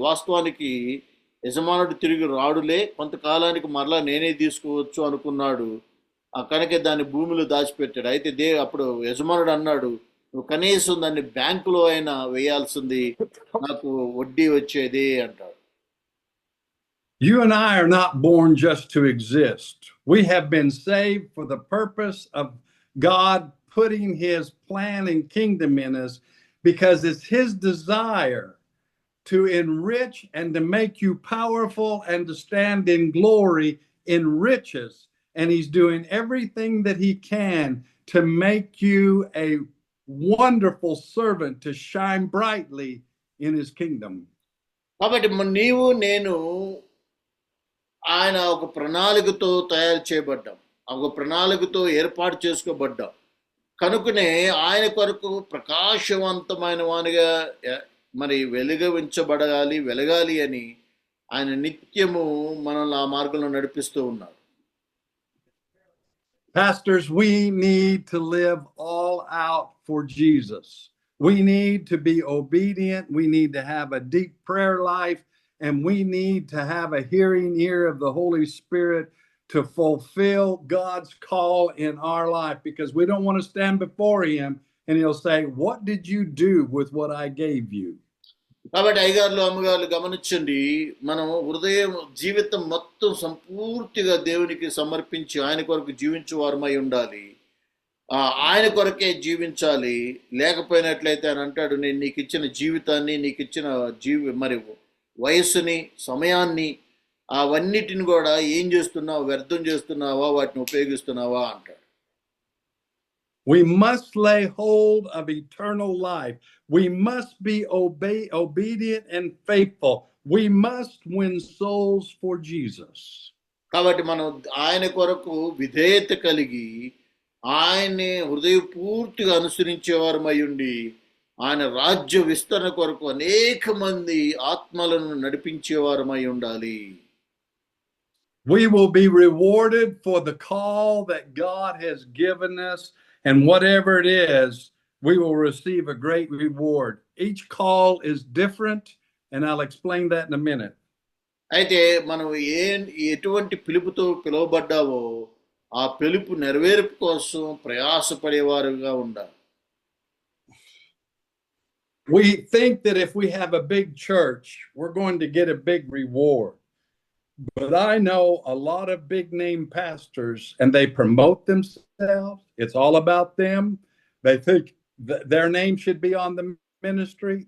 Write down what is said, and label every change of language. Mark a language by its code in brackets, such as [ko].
[te] వాస్తవానికి యజమానుడు తిరిగి రాడులే, కొంతకాలానికి మరలా నేనే తీసుకోవచ్చు అనుకున్నాడు. కనుక దాన్ని భూమిలో దాచిపెట్టాడు. అయితే అప్పుడు యజమానుడు అన్నాడు, నువ్వు కనీసం దాన్ని బ్యాంకులో అయినా వేయాల్సింది, నాకు వడ్డీ వచ్చేది అంటాడు. [en] You and I are not born just to exist. We have been saved for the purpose of God putting his plan and kingdom in us, because it's his desire to enrich and to make you powerful and to stand in glory in riches. And he's doing everything that he can to make you a wonderful servant to shine brightly in his kingdom. [te] కాబట్టి నీవు నేను ఆయన ఒక ప్రణాళికతో తయారు చేయబడ్డాం, ఒక ప్రణాళికతో ఏర్పాటు చేసుకోబడ్డాం. కనుకనే ఆయన కొరకు ప్రకాశవంతమైన వానిగా మరి వెలగాలి అని ఆయన నిత్యము మనల్ని ఆ మార్గంలో నడిపిస్తూ ఉన్నాడు. [en] Pastors, we need to live all out for Jesus. We need to be obedient. We need to have a deep prayer life, and we need to have a hearing ear of the Holy Spirit to fulfill God's call in our life, because we don't want to stand before him and he'll say, "What did you do with what I gave you?" [te] కాబట్టి అయ్యగారులు అమ్మగారులు గమనించండి, మనం హృదయం జీవితం మొత్తం సంపూర్తిగా దేవునికి సమర్పించి ఆయన కొరకు జీవించువారమై ఉండాలి. ఆయన కొరకే జీవించాలి. లేకపోయినట్లయితే అని అంటాడు, నేను నీకు ఇచ్చిన జీవితాన్ని, నీకు ఇచ్చిన మరి వయస్సుని, సమయాన్ని, అవన్నిటిని కూడా ఏం చేస్తున్నావు, వ్యర్థం చేస్తున్నావా, వాటిని ఉపయోగిస్తున్నావా అంటాడు. [en] We must lay hold of eternal life. We must be obedient and faithful. We must win souls for Jesus. [te] కాబట్టి మనం ఆయన కొరకు విధేయత కలిగి ఆయన్ని హృదయపూర్తిగా అనుసరించేవారమై ఉండి ఆయన రాజ్య విస్తరణ కొరకు అనేక మంది ఆత్మలను నడిపించేవారమై ఉండాలి. [en] We will be rewarded for the call that God has given us, and whatever it is, we will receive a great reward. Each call is different, and I'll explain that in a minute. [te] అయితే మనం ఎటువంటి పిలుపుతో పిలువబడ్డావో ఆ పిలుపు నెరవేర్పు కోసం ప్రయాసపడేవారుగా ఉండాలి. [en] We think that if we have a big church, we're going to get a big reward. But I know a lot of big name pastors, and they promote themselves. It's all about them. They think their name should be on the ministry.